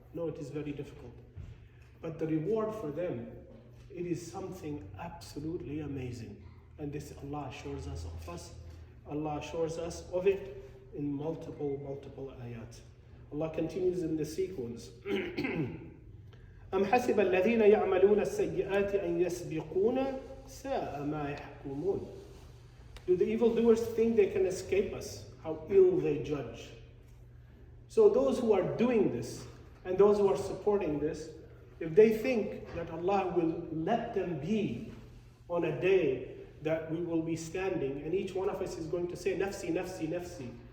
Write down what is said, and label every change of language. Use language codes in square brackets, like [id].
[en] No, it is very difficult. But the reward for them, it is something absolutely amazing. And this Allah assures us of us. Allah assures us of it in multiple ayat. Allah continues in the sequence. [ar] أم حسب الذين يعملون السيئات أن يسبقونا ساء ما يحكمون. [en] Do the evildoers think they can escape us? How ill they judge. So those who are doing this and those who are supporting this, if they think that Allah will let them be on a day that we will be standing and each one of us is going to say, [ar] Nafsi, Nafsi, Nafsi.